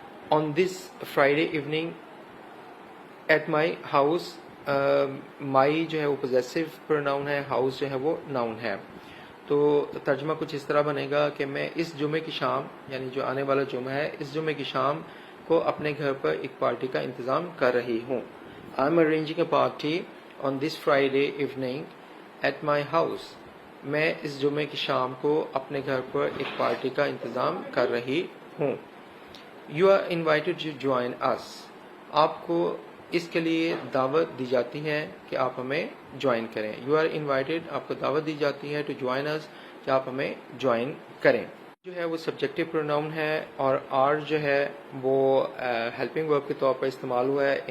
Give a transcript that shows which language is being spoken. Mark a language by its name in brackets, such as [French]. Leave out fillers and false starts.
[English] on this Friday evening at my house, [Urdu] مائی جو ہے وہ پوزیسو پروناؤن ہے, ہاؤس جو ہے وہ ناؤن ہے. تو ترجمہ کچھ اس طرح بنے گا کہ میں اس جمعے کی شام, یعنی جو آنے والا جمعہ ہے, اس جمعے کی شام کو اپنے گھر پر ایک پارٹی کا انتظام کر رہی ہوں. [English] I'm arranging a party on this Friday evening at my house. [Urdu] میں اس جمعے کی شام کو اپنے گھر پر ایک پارٹی کا انتظام کر رہی ہوں. [English] You are invited to join us. [Urdu] آپ کو اس کے لیے دعوت دی جاتی ہے کہ آپ ہمیں جوائن کریں. [English] You are invited, [Urdu] آپ کو دعوت دی جاتی ہے [English] to join us, [Urdu] کہ آپ ہمیں جوائن کریں. جو ہے وہ سبجیکٹو پروناؤن ہے, اور آر جو ہے وہ ہیلپنگ ورب کے طور پر استعمال ہوا ہے.